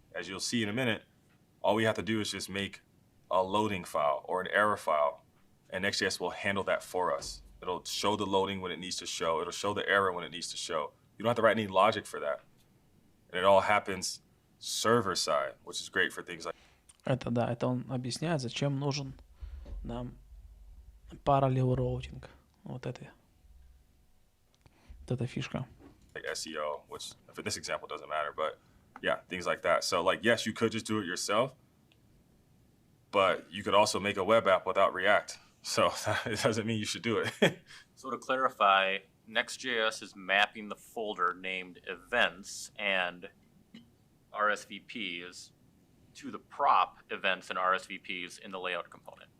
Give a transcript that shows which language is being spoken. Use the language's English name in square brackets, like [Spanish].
[English] as you'll see in a minute, all we have to do is just make a loading file or an error file, and Next.js will handle that for us. It'll show the loading when it needs to show. It'll show the error when it needs to show. You don't have to write any logic for that. And it all happens server side, which is great for things like... [Russian] Это да, это он объясняет, зачем нужен нам parallel routing. Вот эта фишка. [English] Like SEO, which for this example doesn't matter, but yeah, things like that. So like, yes, you could just do it yourself, but you could also make a web app without React. So it doesn't mean you should do it. So to clarify, Next.js is mapping the folder named events and RSVPs to the prop events and RSVPs in the layout component.